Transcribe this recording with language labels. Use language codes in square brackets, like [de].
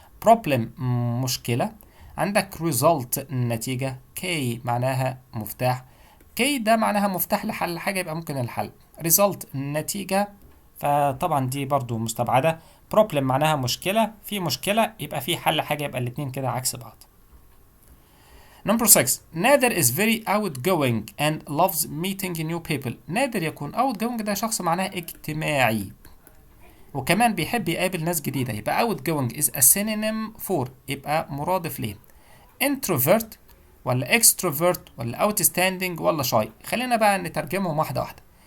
[ar] problem مشكلة، عندك result النتيجة، k معناها مفتاح، k ده معناها مفتاح لحل حاجة يبقى ممكن الحل، result النتيجة فطبعا دي برضو مستبعدة، problem معناها مشكلة، في مشكلة يبقى في حل حاجة، يبقى الاتنين كده عكس بعض. [en] Number 6 نادر is very outgoing and loves meeting new people. [ar] نادر يكون outgoing ده شخص معناه اجتماعي وكمان بيحب يقابل ناس جديدة، يبقى outgoing [en] is a synonym for، [ar] يبقى مرادف ليه. introvert ولا extrovert ولا outstanding ولا shy؟ خلينا بقى نترجمهم واحدة واحدة.